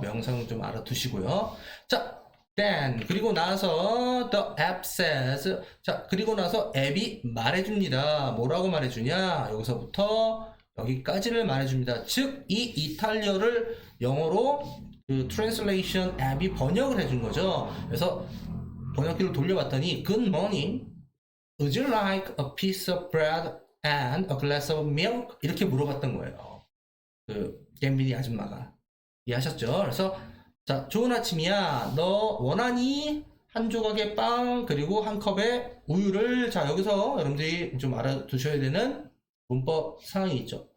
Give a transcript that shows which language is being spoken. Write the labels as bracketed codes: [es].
[ko] 명상 좀 알아두시고요. 자, then 그리고 나서 [en] the app says, [ko] 자, 그리고 나서 앱이 말해줍니다. 뭐라고 말해주냐? 여기서부터 여기까지를 말해줍니다. 즉 이 이탈리아를 영어로 그 translation 앱이 번역을 해준 거죠. 그래서 번역기를 돌려봤더니 [en] good morning, would you like a piece of bread and a glass of milk? [ko] 이렇게 물어봤던 거예요. 그 갬비니 아줌마가. 이해하셨죠? 그래서 자, 좋은 아침이야. 너 원하니? 한 조각의 빵 그리고 한 컵의 우유를. 자, 여기서 여러분들이 좀 알아두셔야 되는 문법 사항이 있죠.